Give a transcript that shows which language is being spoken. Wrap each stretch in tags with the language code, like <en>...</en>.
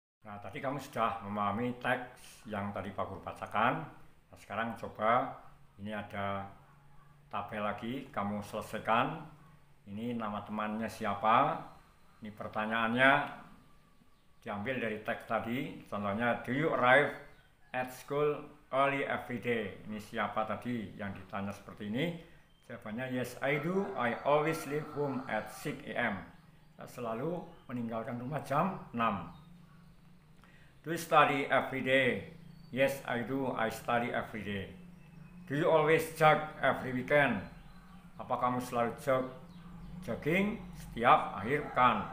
<id>Nah, tadi kamu sudah memahami teks yang tadi Pak Guru bacakan. Nah, sekarang coba, ini ada tabel lagi, kamu selesaikan. Ini nama temannya siapa, ini pertanyaannya diambil dari teks tadi.</id> <en>Contohnya, do you arrive at school early every day?</en> <id>Ini siapa tadi yang ditanya seperti ini?</id> <en>Jawabannya, yes I do, I always leave home at 6 AM.</en> <id>Saya selalu meninggalkan rumah jam 6.</id> <en>Do you study every day? Yes I do, I study every day. Do you always jog every weekend?</en> <id>Apa kamu selalu jogging setiap akhir pekan?</id>